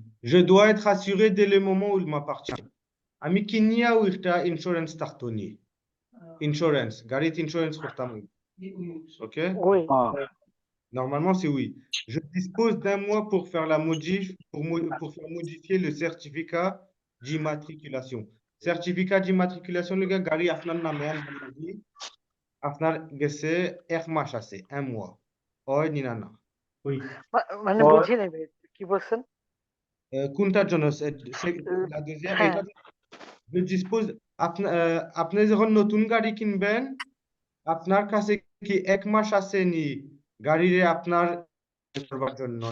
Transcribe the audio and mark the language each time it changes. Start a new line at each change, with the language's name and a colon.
French: Je dois être assuré dès le moment où il m'appartient.
Bangla: আমি কিনিয়া ওইটা insurance থাকতো নি। ইন্স্যুরেন্স, গাড়িতে ইন্স্যুরেন্স করতাম।
French: ওকে? Normalement c'est oui. Je dispose d'un mois pour faire la pour faire modifier le certificat d'immatriculation. Certificat d'immatriculation le gars
Bangla: গাড়ি আপনার নামে আনবি, আপনার গেছে 1 মাস আছে,
French: 1 mois.
Bangla: হয় নিনা না। মানে বুঝি নাই কি বলছেন? কোনটার জন্য?
French: la deuxième
Bangla: এটা
French: je dispose
Bangla: আপনি যখন নতুন গাড়ি কিনবেন, আপনার কাছে কি 1 মাস আছে নি গাড়িরে আপনার করবার জন্য?